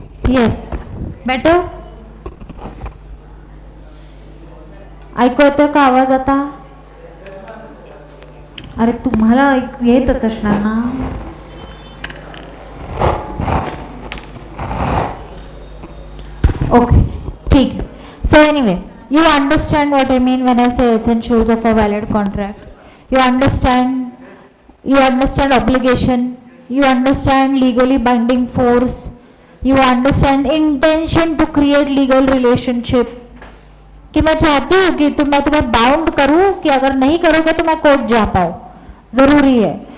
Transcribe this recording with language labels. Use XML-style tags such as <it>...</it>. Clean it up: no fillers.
<mr>Yes better ऐकू येतं का आवाज आता? अरे तुम्हाला येतच असणार ना.</mr> <hi>ओके ठीक है.</hi> <en>So anyway you understand what I mean when I say essentials of a valid contract. You understand obligation, you understand legally binding force, you understand intention to create legal relationship,</en> <hi>कि मैं चाहती हूँ कि मैं तुम्हें bound करूँ कि अगर नहीं करोगे तो मैं कोर्ट जा पाऊँ, जरूरी है.</hi>